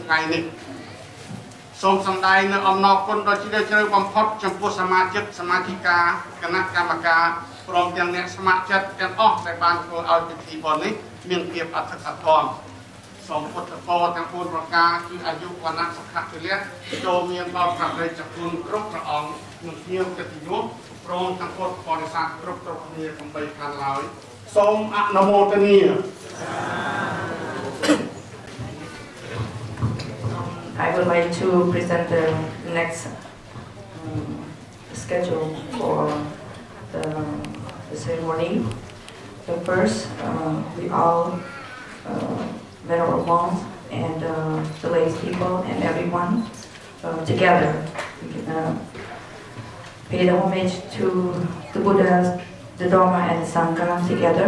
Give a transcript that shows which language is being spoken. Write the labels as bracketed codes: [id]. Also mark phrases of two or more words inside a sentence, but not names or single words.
[km] ថ្ងៃនេះសូមសម្ដែងនូវអំណរគុណដ៏ជ្រាលជ្រៅបំផុតចំពោះសមាជិកសមាជិកាគណៈកម្មការព្រមទាំងអ្នកស្ម័គ្រចិត្តទាំងអស់ដែលបានធ្វើឲ្យពិធីបុណ្យនេះមានភាពអធិកអធមសូមពុទ្ធពរទាំង4ប្រការគឺអាយុវណ្ណៈសុខៈពលៈចូលមានដល់ព្រះរាជគុណគ្រប់ព្រះអង្គនិងភ្ញៀវកិត្តិយសព្រមទាំងពុទ្ធបរិស័ទគ្រប់គ្នាទាំង3ខាងឡើយសូមអនុមោទនា [en] I would like to present the next schedule for the ceremony. So first, we all venerable monks and the lay people and everyone together pay the homage to the Buddha, the Dharma and the Sangha together.